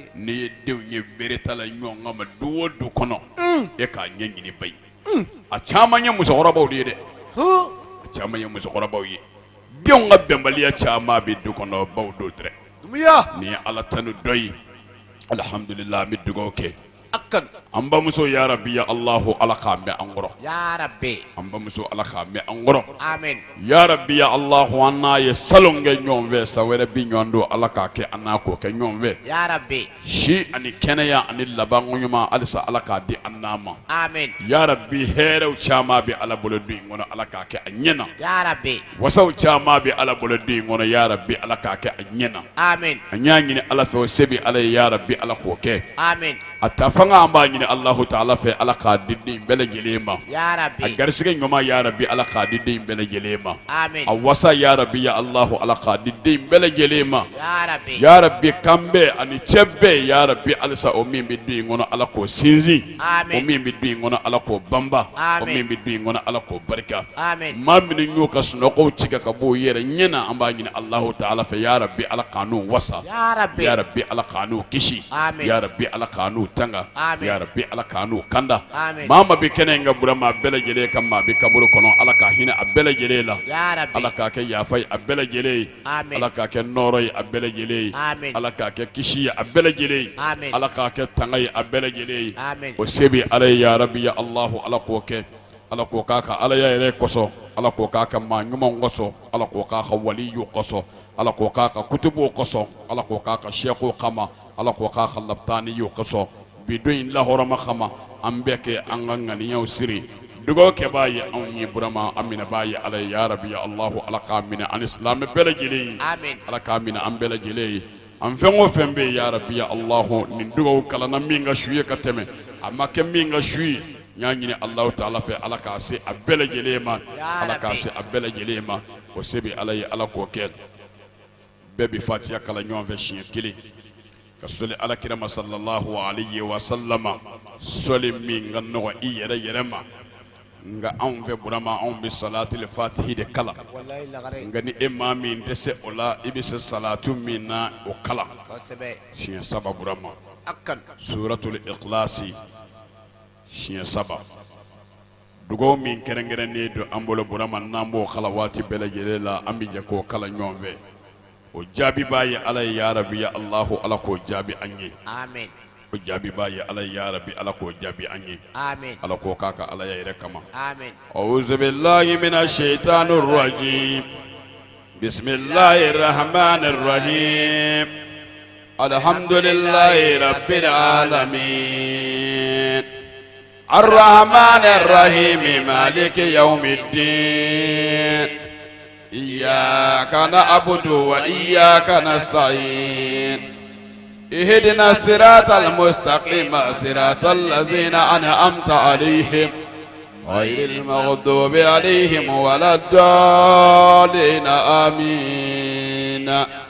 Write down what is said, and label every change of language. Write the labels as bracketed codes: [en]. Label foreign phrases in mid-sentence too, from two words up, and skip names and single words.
[bm] n'i ye denw ye bere ta la ɲɔgɔn kan ma du o du kɔnɔ e k'a ɲɛ ɲini ba ye a caman ye musokɔrɔbaw de ye dɛ Huh? a caman ye musokɔrɔbaw ye denw ka bɛnbaliya caman bɛ du kɔnɔ baw do dɛrɛ Dumuya. nin ye ala tanu dɔ ye alhamdulilah an bɛ dugawu kɛ Akan. an bamuso [ar] يا رب يا الله [bm] ala k'an mɛn an kɔrɔ [ar] يا رب. [bm] an bamuso ala k'an mɛn an kɔrɔ Amin. [ar] يا رب يا الله [bm] an n'a ye salon kɛ ɲɔgɔn fɛ san wɛrɛ bi ɲɔgɔn don ala k'a kɛ an n'a k'o kɛ ɲɔgɔn fɛ [ar] يا رب. [bm] si ani kɛnɛya ani laban ɲuman halisa ala k'a di an n'a ma Amin. [ar] يا رب [bm] hɛrɛw caman bɛ ala bolo du in kɔnɔ ala k'a kɛ a ɲɛna [ar] يا رب. [bm] wasaw caman bɛ ala bolo du in kɔnɔ [ar] يا رب [bm] ala k'a kɛ a ɲɛna Amin. an y'a ɲini ala fɛ o se bɛ ala ye [ar] يا رب [bm] ala k'o kɛ Amin. a ta fanga an b'a ɲini [ar] الله تعالى [bm] fɛ ala k'a di den bɛɛ lajɛlen ma Ya a Rabbi. garisɛgɛ ɲuman [ar] يا رب [bm] ala k'a di den bɛɛ lajɛlen ma Amin. a wasa [ar] يا رب يا الله [bm] ala k'a di den bɛɛ lajɛlen ma [ar] يا رب. يا رب [bm] kan bɛɛ ani cɛ bɛɛ [ar] يا رب [bm] halisa o min bɛ du in kɔnɔ ala k'o sinsin Amin. o min bɛ du in kɔnɔ ala k'o banba o Amin. min bɛ du in kɔnɔ ala k'o barika Amin. maa minnu y'u ka sunɔgɔw tigɛ ka bɔ u yɛrɛ ɲɛna an b'a ɲini [ar] الله تعالى [bm] fɛ [ar] يا رب [bm] ala k'an n'u wasa [ar] يا رب. يا رب [bm] ala k'an n'u kisi Amin. [ar] يا رب [bm] ala k'an n'u tanga Amin. [ar] يا رب [bm] ala k'an n'u kanda Amin. maa ma bɛ kɛnɛ in ka bura maa bɛɛ lajɛlen ka maa bɛ kaburu kɔnɔ ala k'a hinɛ a bɛɛ lajɛlen la [ar] يا رب. [bm] ala k'a kɛ yafa ye a bɛɛ lajɛlen ye Amin. ala k'a kɛ nɔɔrɔ ye a bɛɛ lajɛlen ye Amin. ala k'a kɛ kisi ye a bɛɛ lajɛlen ye Amin. ala k'a kɛ tanga ye a bɛɛ lajɛlen ye Amin. o se bɛ ala ye [ar] يا رب يا الله [bm] ala k'o kɛ ala k'o k'a ka ala yɛrɛ kosɔn ala k'o k'a ka maa ɲumanw kosɔn ala k'o k'a ka waliyu kosɔn ala k'o k'a ka kutubuw kosɔn ala k'o k'a ka sɛkow kama ala k'o k'a ka labtaaniyu kosɔn bi don in lahɔrɔma kama an bɛɛ kɛ an ka ŋaniyaw siri dugawu kɛ b'a ye anw ye burama an minɛ b'a ye ala ye ya rabi ya alahu ala k'a minɛ ani silamɛ bɛɛ lajɛlen ye Amin. ala k'a minɛ an bɛɛ lajɛlen ye an fɛn o fɛn bɛ yen [ar] يا رب يا الله [bm] nin dugawu kalanna min ka su ye ka tɛmɛ a ma kɛ min ka su ye n y'a ɲini [ar] الله تعالى [bm] fɛ ala k'a se a bɛɛ lajɛlen ma ala k'a se a bɛɛ lajɛlen ma o se bɛ ala ye ala k'o kɛ bɛɛ bɛ fatiya kalan ɲɔgɔn fɛ siɲɛ kelen ka sɔli alakira ma [ar] صلى الله عليه وسلم [bm] sɔli min ka nɔgɔn i yɛrɛ yɛrɛ ma nka anw fɛ burama anw bɛ salatil fatihi de kala Wallahi lagare. nka ni e maa min dɛsɛ o la i bɛ se salatu min na o kala Kosɛbɛ. siɲɛ saba burama Akan. suratul ikhlasi siɲɛ saba dugawu min kɛrɛnkɛrɛnnen don an bolo burama n'an b'o kala waati bɛɛ lajɛlen la an bɛ jɛ k'o kala ɲɔgɔn fɛ o jaabi b'a ye ala ye [ar] يا رب يا الله [bm] ala k'o jaabi an ye Amin. o jaabi b'a ye ala ye [ar] يا رب [bm] ala k'o jaabi an ye Amin. ala k'o k'a ka ala yɛrɛ kama Amin. [ar] أعوذ بالله من الشيطان الرجيم بسم الله الرحمن الرحيم الحمد لله رب العالمين الرحمن الرحيم مالك يوم الدين إياك نعبد وإياك نستعين اهدنا الصراط المستقيم صراط الذين أنعمت عليهم غير المغضوب عليهم ولا الضالين آمين.